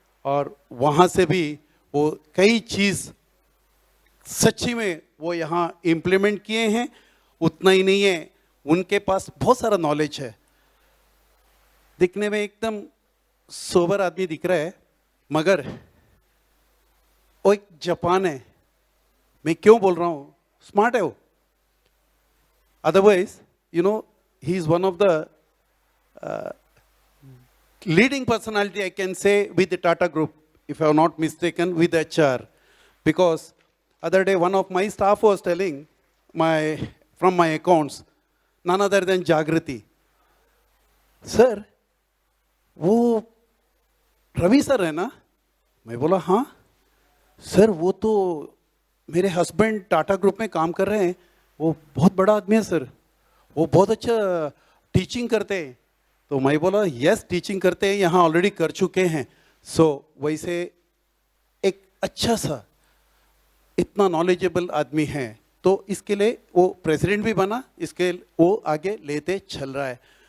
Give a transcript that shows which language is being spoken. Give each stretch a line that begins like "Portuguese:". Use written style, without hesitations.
Hindi: और वहाँ से भी वो कई चीज़ सच्ची में वो यहाँ इम्प्लीमेंट किए हैं। उतना ही नहीं है, उनके पास बहुत सारा नॉलेज है, दिखने में एकदम सोबर आदमी दिख रहा है, मगर वो एक जापान है। मैं क्यों बोल रहा हूँ, स्मार्ट है वो।
English: Otherwise you know he is one of the leading personality, I can say, with the Tata Group, if I am not mistaken, with HR. Because other day one of my staff was telling from my accounts, none other than Jagriti, sir,
Hindi: वो Ravi sir है ना? मैं बोला हाँ sir, वो तो मेरे husband Tata group में काम कर रहे हैं, वो बहुत बड़ा आदमी है सर, वो बहुत अच्छा टीचिंग करते हैं। तो मैं बोला यस, टीचिंग करते हैं, यहाँ ऑलरेडी कर चुके हैं। सो वैसे एक अच्छा सा इतना नॉलेजेबल आदमी है, तो इसके लिए वो प्रेसिडेंट भी बना, इसके वो आगे लेते चल रहा है।